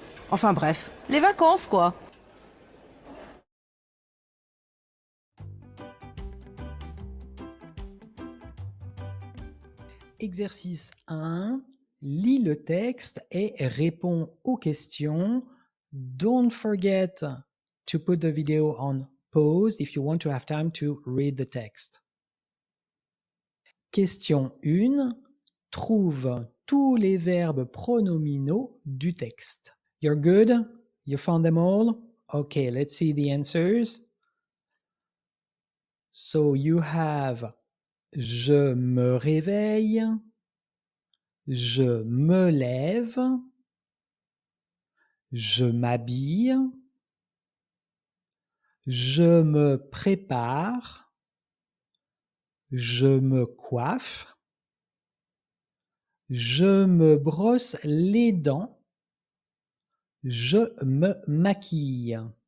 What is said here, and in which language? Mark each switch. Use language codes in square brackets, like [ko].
[fr] Enfin bref, les vacances, quoi. Exercice 1. Lis le texte et réponds aux questions. [en] Don't forget to put the video on pause if you want to have time to read the text. [fr] Question 1. Trouve tous les verbes pronominaux du texte. [en] You're good? You found them all? Okay, let's see the answers. So you have [fr] je me réveille, je me lève, je m'habille, je me prépare, je me coiffe, je me brosse les dents, je me maquille.